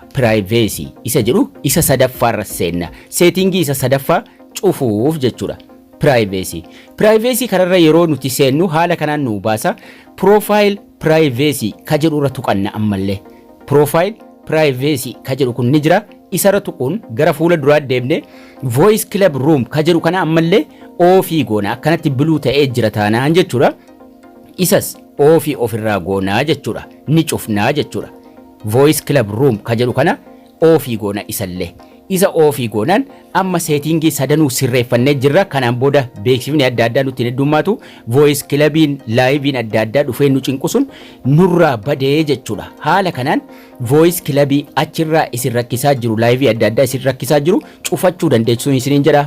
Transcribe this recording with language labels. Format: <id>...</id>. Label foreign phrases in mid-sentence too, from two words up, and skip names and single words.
<om>Privacy isa jedhu isa sadaffaa irra seenna. Setting isa sadaffaa cufuuf jechuudha. Privacy kanarra yeroo nuti seennu haala kanaan nu baasa. Profile privacy ka jedhu irra tuqanna ammallee. Profile privacy ka jedhu kun ni jira. Isa irra tuquun gara fuula duraa deemne</om> <en>voice club room</en> <om>ka jedhu kana ammallee ofii goona. Akkanatti biluu ta'ee jira taanaan jechuudha. Isas ofii ofirraa goonaa jechuudha. Ni cufnaa jechuudha.</om> <en>Voice club room</en> <om>ka jedhu kana ofii goona isallee. Isa ofii goonaan amma seetingii sadanuu sirreeffannee jirra. Kanaan booda beeksifni adda addaa nutti heddummaatu</om> <en>voice clubiin</en> <om>laayiviin adda addaa dhufee nu cinqusun nurraa badee jechuudha. Haala kanaan</om> <en>voice clubii</en> <om>achirraa isin rakkisaa jiru, laayivii adda addaa isin rakkisaa jiru cufachuu dandeessuun isiniin jedha.</om>